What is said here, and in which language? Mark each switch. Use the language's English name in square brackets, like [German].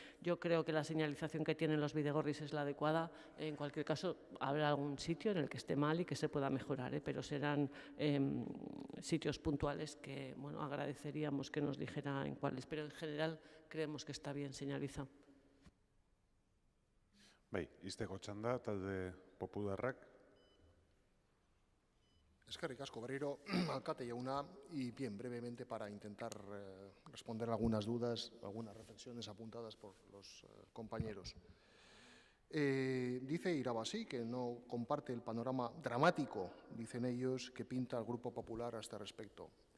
[Spanish] Yo creo que la señalización que tienen los bidegorris es la adecuada. En cualquier caso, habrá algún sitio en el que esté mal y que se pueda mejorar, pero serán sitios puntuales que bueno, agradeceríamos que nos dijera en cuáles, pero en general creemos que está bien señalizado. [Basque] Bai, izteko txanda, talde popularrak. Eskerrik asko berriro, alkate jauna, [Spanish] y bien, brevemente para intentar responder algunas dudas, algunas reflexiones apuntadas por los compañeros. Dice Irabasí que no comparte el panorama dramático, dicen ellos, que pinta el Grupo Popular a este respecto.